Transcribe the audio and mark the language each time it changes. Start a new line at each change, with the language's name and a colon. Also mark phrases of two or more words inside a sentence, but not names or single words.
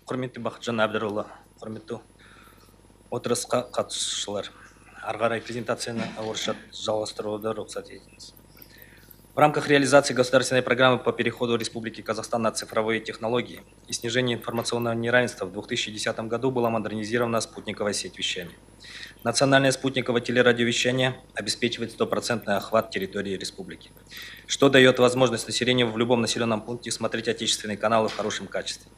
Kazakh: Құрметті Бақытжан Әбдірұлы, құрметті отырысқа қатысушылар. Ары қарай презентацияны орысша жалғастыруды рұқсат етіңіз.
Russian: В рамках реализации государственной программы по переходу Республики Казахстан на цифровые технологии и снижению информационного неравенства в 2010 году была модернизирована спутниковая сеть вещания. Национальное спутниковое телерадиовещание обеспечивает стопроцентный охват территории республики, что дает возможность населению в любом населенном пункте смотреть отечественные каналы в хорошем качестве.